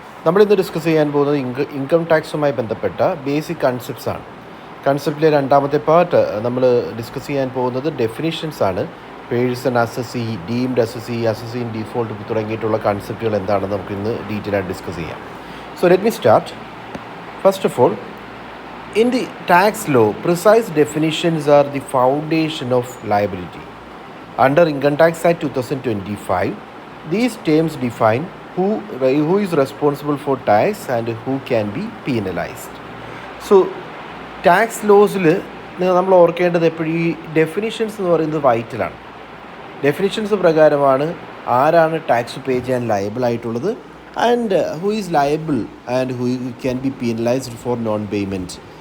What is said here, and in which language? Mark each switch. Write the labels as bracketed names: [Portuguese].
[Malayalam] നമ്മളിന്ന് ഡിസ്കസ് ചെയ്യാൻ പോകുന്നത് ഇൻകം ടാക്സുമായി ബന്ധപ്പെട്ട ബേസിക് കൺസെപ്റ്റ്സ് ആണ്. കൺസെപ്റ്റിലെ രണ്ടാമത്തെ പാർട്ട് നമ്മൾ ഡിസ്കസ് ചെയ്യാൻ പോകുന്നത് ഡെഫിനിഷൻസ് ആണ്. Person, assessee, deemed assessee, assessee in default തുടങ്ങിയിട്ടുള്ള കൺസെപ്റ്റുകൾ എന്താണെന്ന് നമുക്ക് ഇന്ന് ഡീറ്റെയിൽ ആയിട്ട് ഡിസ്കസ് ചെയ്യാം. [English] So let me start. First of all, in the tax law, precise definitions are the foundation of liability. Under Income Tax Act 2025, these terms define who is responsible for tax and who can be penalized. [Malayalam] So, tax ലോസിൽ നമ്മൾ ഓർക്കേണ്ടത് എപ്പോഴും ഈ definitions എന്ന് പറയുന്നത് വൈറ്റലാണ്. Definitions പ്രകാരമാണ് ആരാണ് tax പേ ചെയ്യാൻ liable ആയിട്ടുള്ളത്, [English] And who is liable and who can be penalised for non payment.